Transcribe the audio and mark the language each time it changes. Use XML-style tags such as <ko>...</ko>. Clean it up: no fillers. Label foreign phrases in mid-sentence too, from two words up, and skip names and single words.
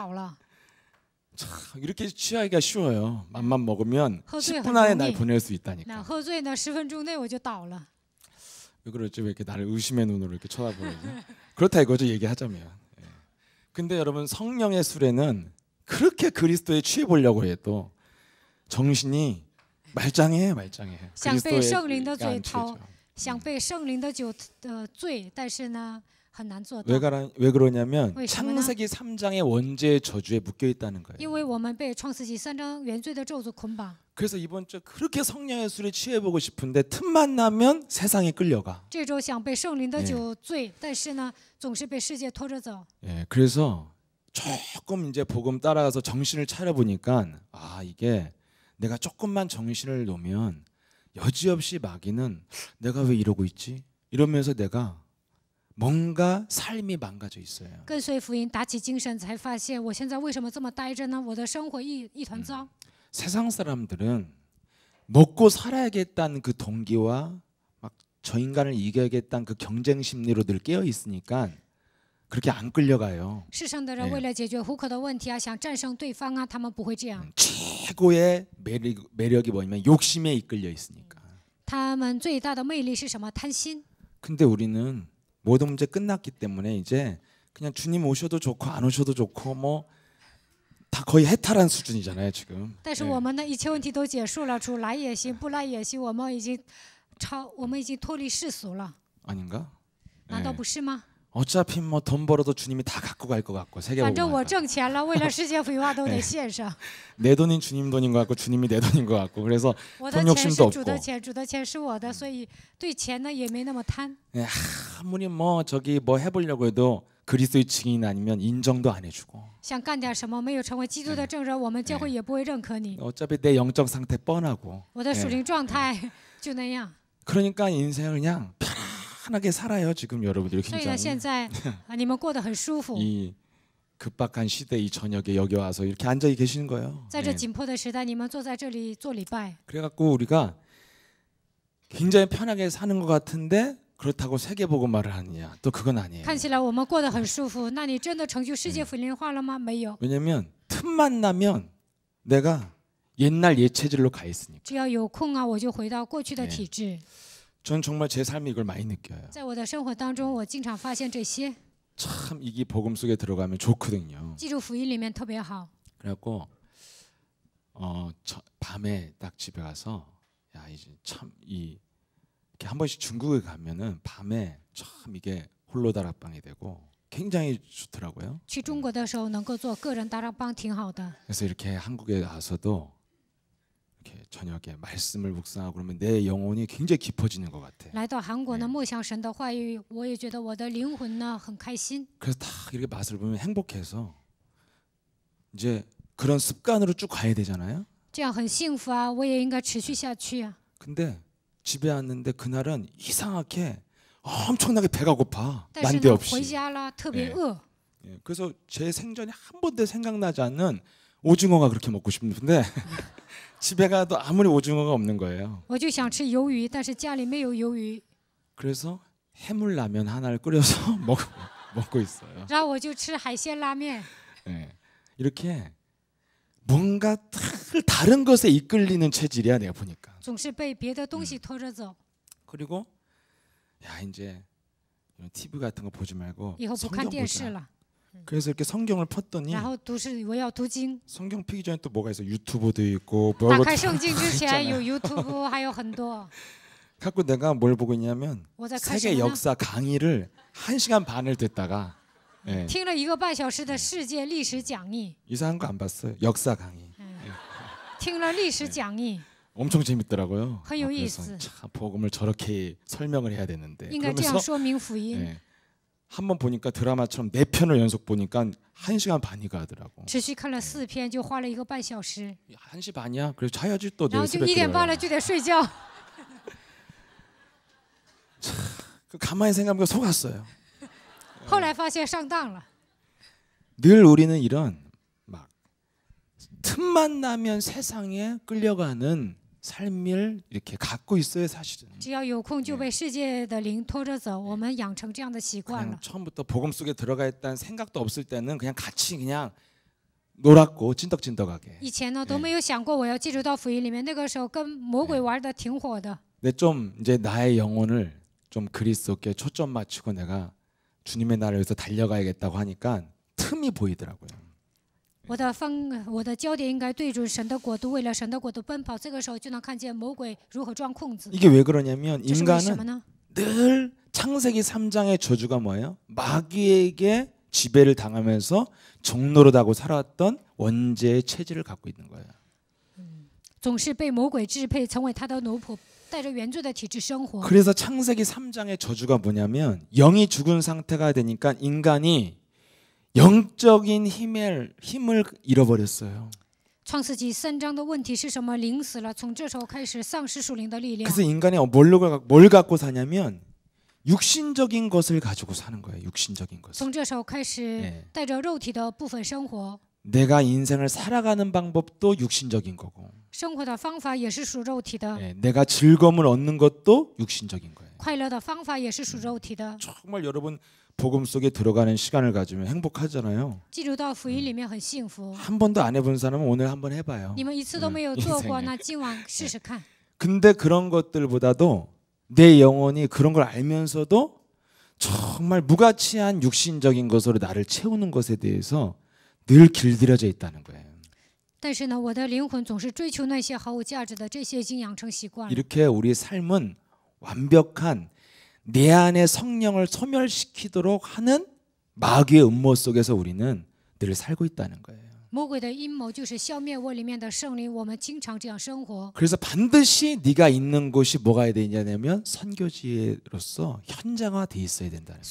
<zh>喝了6杯呢，就马上倒了。</zh> <ko>참 이렇게 취하기가 쉬워요. 맘만 먹으면</ko> <zh>喝醉很</zh> <ko>10분 안에</ko> <zh>容</zh> <ko>날</ko> <zh>易。</zh> <ko>보낼 수</ko> <zh>那</zh> <ko>있다니까.</ko> <zh>喝醉呢，10分钟内我就倒了。</zh> <ko>왜 그러지? 왜 이렇게 나를 의심의 눈으로 이렇게 쳐다보지? 그렇다 이거죠, 얘기하자면. 예. 근데 여러분, 성령의 술에는 그렇게 그리스도에 취해 보려고 해도 정신이 말짱해.</ko> <zh>想被圣灵的</zh> <ko>그리스도에</ko> <zh>嘴陶，</zh> <ko>안 취해져.</ko> <zh>想被圣灵的酒醉，但是呢很难做到，</zh> <ko>왜 그러냐면</ko> <zh>为什么呢？</zh> <ko>창세기 3장의 원죄의 저주에 묶여 있다는 거예요.</ko> <zh>因为我们被创世纪3章原罪的咒诅捆绑。</zh> <ko>그래서 이번 주 그렇게 성령의 술에 취해 보고 싶은데 틈만 나면 세상에 끌려가.</ko> <zh>这周想被圣灵的酒醉，但是呢总是被世界拖着走。</zh> <ko>예, 그래서 조금 이제 복음 따라가서 정신을 차려 보니까 아, 이게 내가 조금만 정신을 놓으면 여지없이 마귀는 내가 왜 이러고 있지? 이러면서 내가 뭔가 삶이 망가져 있어요.</ko> <zh>跟随福音，打起精神，才发现我现在为什么这么呆着呢？我的生活一团糟。</zh> <ko>세상 사람들은 먹고 살아야겠다는 그 동기와 막 저 인간을 이겨야겠다는 그 경쟁 심리로 늘 깨어 있으니까 그렇게 안 끌려가요.</ko> <zh>世上的人为了解决糊口的问题啊，想战胜对方啊，他们不会这样。</zh> <ko>최고의 매력이 뭐냐면 욕심에 이끌려 있으니까.</ko> <zh>他们最大的魅力是什么？贪心。</zh> <ko>근데 우리는 모든 문제 끝났기 때문에 이제 그냥 주님 오셔도 좋고 안 오셔도 좋고 뭐 다 거의 해탈한 수준이잖아요 지금.</ko> <zh>但是我们呢，一切问题都结束了，主来也行，不来也行，我们已经脱离世俗了，</zh> <ko>아닌가?</ko> <zh>难道不是吗？</zh> <ko>어차피 뭐 돈 벌어도 주님이 다 갖고 갈 것 같고</ko> <zh>反正我</zh> <ko>세계복음화.</ko> <zh>挣钱了，为了世界福音化都得献上。</zh> <ko>내 돈인 주님 돈인 것 같고 주님이 내 돈인 것 같고 그래서</ko> <zh>我的</zh> <ko>돈</ko> <zh>钱</zh> <ko>욕심도</ko> <zh>是主的</zh> <ko>없고</ko> <zh>钱，主的钱是我的，所以对钱呢也没那么贪。</zh> <ko>예, 아무리 뭐 저기 뭐 해보려고 해도 그리스도의 증인 아니면 인정도 안 해주고</ko> <zh>想干点什么，没有成为基督的证人，我们教会也不会认可你。</zh> <ko>어차피 내 영적 상태 뻔하고</ko> <zh>我的属灵状态就那样。</zh> <ko>그러니까 인생을 그냥 편안하게 살아요 지금 여러분들이</ko> <zh>所以呢，</zh> <ko>굉장히</ko> <zh>现在你们过得很舒服，</zh> <ko>이 급박한 시대 이 저녁에 여기 와서 이렇게 앉아 계시는 거예요.</ko> <zh>在这</zh> <ko>예.</ko> <zh>紧迫的时代，你们坐在这里做礼拜，</zh> <ko>그래갖고 우리가 굉장히 편하게 사는 것 같은데 그렇다고 세계복음화를 하느냐 또 그건 아니에요.</ko> <zh>看起来我们过得很舒服，那你真的成就世界福音化了吗？没有，</zh> <ko>왜냐면 틈만 나면 내가 옛날 예체질로 가 있으니까.</ko> <zh>只要有空啊，我就回到过去的</zh> <ko>네</ko> <zh>体制。</zh> <ko>전 정말 제 삶에 이걸 많이 느껴요.</ko> <zh>在我的生活当中，我经常发现这些，</zh> <ko>참 이게 복음 속에 들어가면 좋거든요.</ko> <zh>记住福音里面特别好。</zh> <ko>그래갖고 밤에 딱 집에 가서 야 이제 참 이렇게 한 번씩 중국에 가면은 밤에 참 이게 홀로 다락방이 되고 굉장히 좋더라고요.</ko> <zh>去中国的时候能够做个人大让帮挺好的。</zh> <ko>그래서 이렇게 한국에 와서도 이렇게 저녁에 말씀을 묵상하고 그러면 내 영혼이 굉장히 깊어지는 것 같아.</ko> <zh>来到韩国呢，默想神的话语，我也觉得我的灵魂呢很开心。</zh> <ko>그래서 딱 이렇게 맛을 보면 행복해서 이제 그런 습관으로 쭉 가야 되잖아요.</ko> <zh>这样很幸福啊，我也应该持续下去啊。</zh> <ko>근데 집에 왔는데 그날은 이상하게 엄청나게 배가 고파.</ko> <zh>但是呢，</zh> <ko>난데없이.</ko> <zh>回家了特别饿，</zh> <ko>예, 그래서 제 생전에 한 번도 생각나지 않는 오징어가 그렇게 먹고 싶은데 집에 가도 아무리 오징어가 없는 거예요.</ko> <zh>我就想吃鱿鱼，但是家里没有鱿鱼，</zh> <ko>그래서 해물라면 하나를 끓여서 먹고 있어요.</ko> <zh>然后我就吃海鲜拉面。</zh> <ko>예, 이렇게 뭔가 다른 것에 이끌리는 체질이야 내가 보니까.</ko> <zh>总是被别的东西拖着走，</zh> <ko>그리고 야 이제 TV 같은 거 보지 말고</ko> <zh>以后不看</zh> <ko>성경</ko> <zh>电视</zh> <ko>보자.</ko> <zh>了，</zh> <ko>그래서 이렇게 성경을 폈더니</ko> <zh>然后我要读经。</zh> <ko>성경 피기 전에 또 뭐가 있어? 유튜브도 있고</ko> <zh>打</zh> <ko>뭐가</ko> <zh>开圣经之前</zh> <ko>있잖아요.</ko> <zh>有 YouTube， 还有很多。</zh> <ko>갖고 내가 뭘 보고 있냐면</ko> <zh>我在看什</zh> <ko>세계</ko> <zh>么呢？</zh> <ko>역사 강의를 1시간 반을 듣다가 예,</ko> <zh>听了1个半小时的世界历史讲义，</zh> <ko>이상한 거 안 봤어요. 역사 강의</ko> <zh>听了历史讲义，</zh> <ko>엄청 재밌더라고요.</ko> <zh>很有意</zh> <ko>그래서</ko> <zh>思，</zh> <ko>참 복음을 저렇게 설명을 해야 되는데</ko> <zh>应该这样</zh> <ko>그러면서</ko> <zh>说明福音。</zh> <ko>예, 한번 보니까 드라마처럼 4편을 연속 보니까 1시간 반이 가더라고.</ko> <zh>持续看了4篇，就花了1个半小时，</zh> <ko>1시 반이야? 그래서 자야지 또</ko> <zh>然后</zh> <ko>내일</ko> <zh>就</zh> <ko>새벽</ko> <zh>1点半</zh> <ko>들어요.</ko> <zh>了就得睡觉。</zh> <ko>그 가만히 생각해보면 속았어요.</ko> <zh>后来发现上当了。</zh> <ko>늘 우리는 이런 막 틈만 나면 세상에 끌려가는 삶을 이렇게 갖고 있어요 사실은.</ko> <zh>只要有空就被世界的灵拖着走，我们养成这样的习惯</zh> <ko>그냥</ko> <zh>了。</zh> <ko>처음부터 복음 속에 들어가 있다는 생각도 없을 때는 그냥 같이 그냥 놀았고 찐덕찐덕하게.</ko> <zh>以前呢都没有想过我要进入到福音里面，那个时候跟魔鬼玩的挺火的。</zh> <ko>근데 좀 이제 나의 영혼을 좀 그리스도께 초점 맞추고 내가 주님의 나라를 위해서 달려가야겠다고 하니까 틈이 보이더라고요.</ko> <zh>我的焦点应该对准神的国度，为了神的国度奔跑。这个时候就能看见魔鬼如何钻空子。</zh> <ko>이게 왜 그러냐면</ko> <zh>这是为什么</zh> <ko>인간은</ko> <zh>呢？</zh> <ko>늘 창세기 3장의 저주가 뭐예요? 마귀에게 지배를 당하면서 종노릇하고 살아왔던 원죄의 체질을 갖고 있는 거예요.</ko> <zh>总是被魔鬼支配，成为他的奴仆，带着原罪的体质生活。</zh> <ko>그래서 창세기 3장의 저주가 뭐냐면 영이 죽은 상태가 되니까 인간이 영적인 힘을 잃어버렸어요.</ko> <zh>创世纪3章的问题是什么？灵死了，从这时候开始丧失属灵的力量。</zh> <ko>그래서 인간이 뭘 갖고 사냐면 육신적인 것을 가지고 사는 거예요. 육신적인 것을.</ko> <zh>从这时候开始，带着肉体的部分生活。</zh> <ko>내가 인생을 살아가는 방법도 육신적인 거고.</ko> <zh>生活的方法也是属肉体的，</zh> <ko>내가 즐거움을 얻는 것도 육신적인 거예요.</ko> <zh>快乐的方法也是属肉体的。</zh> <ko>정말 여러분 복음 속에 들어가는 시간을 가지면 행복하잖아요.</ko> <zh>进入到福音里面很幸福。</zh> <ko>한 번도 안 해본 사람은 오늘 한번 해봐요.</ko> <zh>你们一次都没有做过，那今晚试试看。</zh> <ko>근데 그런 것들보다도 내 영혼이 그런 걸 알면서도 정말 무가치한 육신적인 것으로 나를 채우는 것에 대해서 늘 길들여져 있다는 거예요.</ko> <zh>但是呢，我的灵魂总是追求那些毫无价值的，这些已经养成习惯了。</zh> <ko>이렇게 우리 삶은 완벽한 내 안의 성령을 소멸시키도록 하는 마귀의 음모 속에서 우리는 늘 살고 있다는 거예요.</ko> <zh>魔鬼的阴谋就是消灭我里面的圣灵，我们经常这样生活。</zh> <ko>그래서 반드시 네가 있는 곳이 뭐가 되냐면 선교지로서 현장화돼 있어야 된다는 거예요.</ko>